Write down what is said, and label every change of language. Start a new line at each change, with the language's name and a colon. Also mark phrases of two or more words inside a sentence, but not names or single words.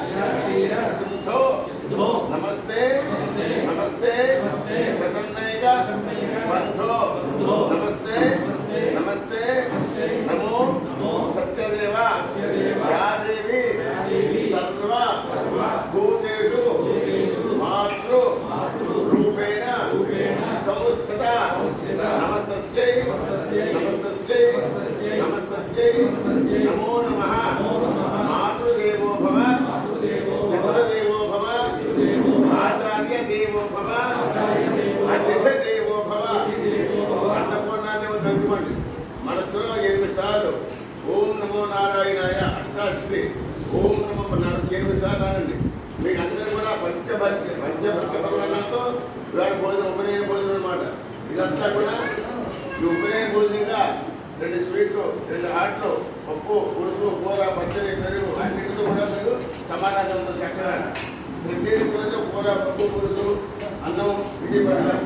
Sanskrit: सिंधो नमस्ते नमस्ते प्रसन्नैक बंधो नमस्ते नमस्ते नमो सत्यदेव या देवी सर्व भूतेषु मातृ रूपेण संस्थिता नमस्तस्यै नमस्तस्यै नमस्तस्यै नमो नमः। मातृदेवो भव पितृदेवो भव आचार्य देवो भव अतिथि देवो भव।
Telugu: अन्नपूर्णादेवी పెట్టుకోండి మనసులో 8 సార్లు
Sanskrit: ఓం నమో నారాయణాయ
Telugu: అష్టాక్షరి
Sanskrit: ఓం నమో
Telugu: 8 సార్లు అనండి. మీకు అందరూ కూడా పంచభక్షపర్వాలతో ఇవాళ భోజనం ఉపనయన భోజనం అనమాట. ఇదంతా కూడా ఈ ఉపనయన భోజనంగా 2 స్వీట్లు 2 హాట్లు పప్పు పులుసు కూర పచ్చడి పెరుగు అన్నిటితో కూడా మీరు సమానంగా చక్కగా ప్రతి కూర పప్పు పులుసు అన్నం ఇది పెడతారు.